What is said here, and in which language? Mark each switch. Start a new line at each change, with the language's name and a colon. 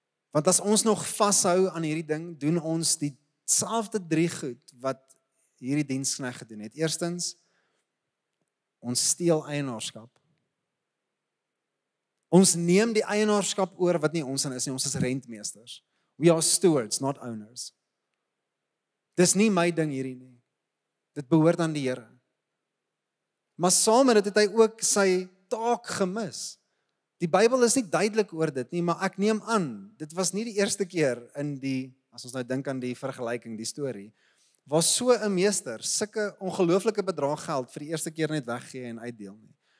Afrikaans: Want as ons nog vashou aan hierdie ding, doen ons dieselfde 3 goed wat hierdie dienskneg gedoen het. Eerstens, ons steel eienaarskap. Ons neem die eienaarskap oor wat nie ons is nie, ons is rentmeesters.
English: We are stewards, not owners.
Afrikaans: Dis nie my ding hierdie nie. Dit behoort aan die Here. Maar saam met dit het hy ook sy taak gemis. Die Bybel is nie duidelik oor dit nie, maar ek neem aan, dit was nie die eerste keer in as ons nou dink aan die vergelyking, die storie, waar so 'n meester sulke ongelooflike bedrag geld vir die eerste keer net weggee en uitdeel nie.